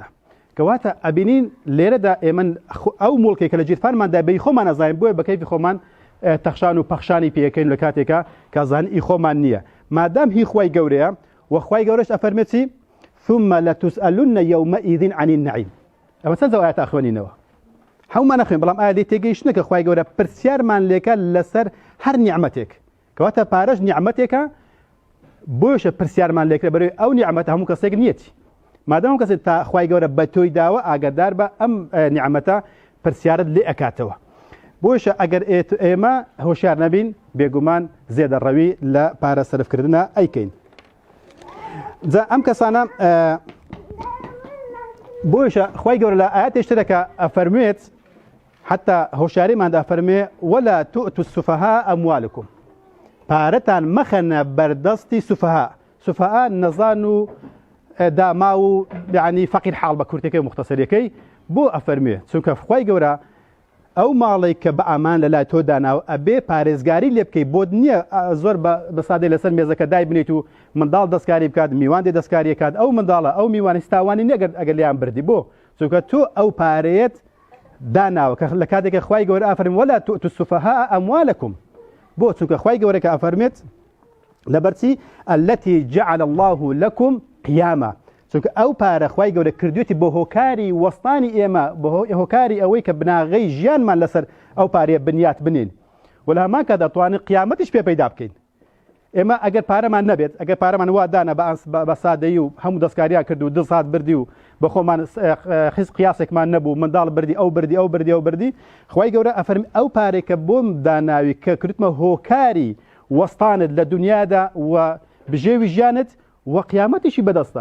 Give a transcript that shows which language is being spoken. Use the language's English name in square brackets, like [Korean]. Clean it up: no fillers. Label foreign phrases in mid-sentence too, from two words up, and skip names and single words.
[Central Kurdish] کەواتە ئەبینین لێرەدا ئێمە ئەو مڵکێکە لە جیرفانماندا بەی خۆمان نەزانین، بۆیە بە کەیفی خۆمان تەخشان و پەخشانی پێەکەین لە کاتێکە کازانی خۆمان نییە. مادام هی خوای گەورەیە و خوای گەورەش ئەفەرمێتی [Arabic] ثم لتسألن يومئذ عن النعيم. [Central Kurdish] ئەمە چەند ئاەت ئەخوێنینەوە، هەومان نەخوێن، بەڵام ئایا لێ تێگەیشتنە کە خوای گەورە پرسیارمان لێکە لەسەر هەر نیعمەتێک، کەواتە پارەش نیعمەتێکە، بۆشە پرسیارمان لێکرێ بەرەوەی ئەو نیعمەتە هەموو کەسێک نیەتی. مادام کەسێک تا خوای گەورە بە تۆی داوە ئاگادار بە ئەم نیعمەتە پرسیارت لێ ئەکاتەوە. بۆشە ئەگەر ئێمە هۆشیار نەبین بێگومان زێدەڕەوی لە پارە سەرفکردنە ئەیکەین. جا ئەم کەسانە بۆشە خوای گەورە لە ئاەتێک ترەکە ئەفەرموێت، حتا هۆشیاریماندا فەرمێ [Arabic] ولا تؤتوا السفهاء أموالكم، [Central Kurdish] پارەتان مەخەنە بەردەستی سوفەها. سوفەها نەزان و داما و یعنی فەقیر حاڵ بە کورتەکەی مختصریەکەی، بۆ ئەفەرمێ چونکە خوای گەورە ئەو ماڵی کە بە ئامان لەلای تۆ داناوە ئەبێ پارێزگاری لێ بکەیت، بۆ نییە زۆر بە سادەی لەسەر مێزەکە دای بنیت و منداڵ دەستکاری بکات، میوان دێ دەستکاری کات، ئەو منداڵە ئەو میوانی ستاوانی نەگەر ئەگەر لیان بردی، بۆ چونکە تۆ ئەو پارەیەت داناوە کە لە کاتێکە خوای گەورە ئەفەرمێ [Arabic] ولا تؤتوا السفهاء أموالكم، [Central Kurdish] بۆ چونکە خوای گەورە کە ئەفەرمێت لەبەرچی [Arabic] التي جعل الله لكم قياما، [Central Kurdish] چونکە ئەو پارە خوای گەورە کردوێتی بۆ هۆکاری وەستانی ئێمە، بۆ هۆکاری ئەوەی کە بناغەی ژیانمان لەسەر ئەو پارەیە بنیات بنین، و لە هەمان کات دەتوانین قیامەتیش پێ پەیدا بکەین. ئێمە ئەگەر پارەمان نەبێت، ئەگەر پارەمان وا دانا بە سادەیی و هەموو دەستکاریان کرد و 2 سات بردی و بە خۆمان خیز قیاسێکمان نەبوو، منداڵ بردی ئەو بردی ئەو بردی ئەو بردی، خوای گەورە ئەفەرمی ئەو پارێکە بۆم داناوی کە کردمە هۆکاری وەستانت لە دنیادا و بژێوی ژیانت و قیامەتیشی بەدەستە.